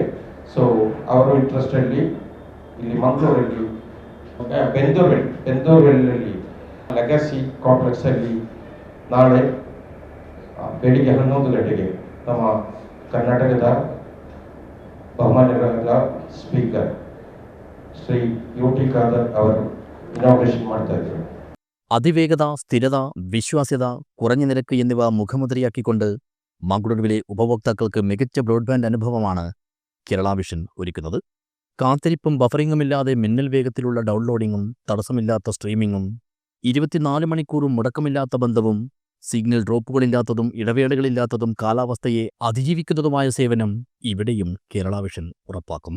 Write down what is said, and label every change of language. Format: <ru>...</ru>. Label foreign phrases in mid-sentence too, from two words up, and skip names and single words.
<kn>ಸೊ ಅವರು ಇಂಟ್ರೆಸ್ಟಲ್ಲಿ ಇಲ್ಲಿ ಮಂಗಳೂರಲ್ಲಿ ಬೆಂದೂರಲ್ಲಿ ಲೆಗಸಿ ಕಾಂಪ್ಲೆಕ್ಸಲ್ಲಿ ನಾಳೆ ಬೆಳಿಗ್ಗೆ 11 ಗಂಟೆಗೆ ನಮ್ಮ ಕರ್ನಾಟಕದ ಬಹುಮಾನ್ಯರಾದ ಸ್ಪೀಕರ್ ಶ್ರೀ UT ഖാദർ ಅವರು ഇനോഗ്രേഷൻ ಮಾಡ್ತಾ ಇದ್ದಾರೆ.</kn> <ml>അതിവേഗത, സ്ഥിരത, വിശ്വാസ്യത, കുറഞ്ഞ നിരക്ക് എന്നിവ മുഖമുദ്രയാക്കിക്കൊണ്ട് മംഗളൂരുവിലെ ഉപഭോക്താക്കൾക്ക് മികച്ച ബ്രോഡ്ബാൻഡ് അനുഭവമാണ് കേരള വിഷൻ ഒരുക്കുന്നത്. കാത്തിരിപ്പും ബഫറിങ്ങുമില്ലാതെ മിന്നൽ വേഗത്തിലുള്ള ഡൗൺലോഡിങ്ങും തടസ്സമില്ലാത്ത സ്ട്രീമിങ്ങും 24 മണിക്കൂറും മുടക്കമില്ലാത്ത ബന്ധവും സിഗ്നൽ ഡ്രോപ്പുകളില്ലാത്തതും ഇടവേളകളില്ലാത്തതും കാലാവസ്ഥയെ അതിജീവിക്കുന്നതുമായ സേവനം ഇവിടെയും കേരള വിഷൻ ഉറപ്പാക്കുന്നു.</ml>